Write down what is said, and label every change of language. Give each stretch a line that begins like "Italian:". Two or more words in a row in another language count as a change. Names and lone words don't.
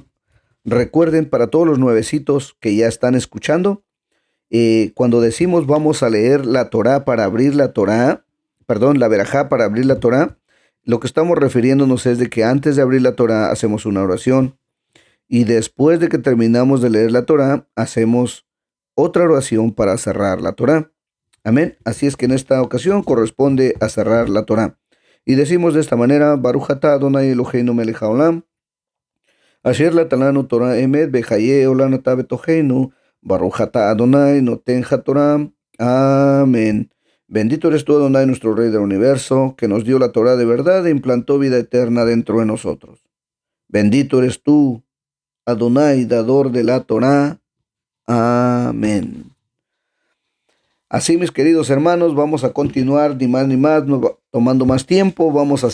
Spanish: Recuerden, para todos los nuevecitos que ya están escuchando, cuando decimos vamos a leer la Torá para abrir la Torá, la verajá para abrir la Torá, lo que estamos refiriéndonos es de que antes de abrir la Torá hacemos una oración y después de que terminamos de leer la Torá hacemos otra oración para cerrar la Torá. Amén. Así es que en esta ocasión corresponde a cerrar la Torá. Y decimos de esta manera:
Hebrew: ברוך אתה אדוני אלוהינו מלך העולם אשר נתן לנו תורת אמת וחיי עולם נטע בתוכנו ברוך אתה אדוני נותן התורה.
Spanish: Amén. Bendito eres tú, Adonai, nuestro Rey del universo, que nos dio la Torá de verdad e implantó vida eterna dentro de nosotros. Bendito eres tú, Adonai, dador de la Torá. Amén. Así, mis queridos hermanos, vamos a continuar ni más, no tomando más tiempo.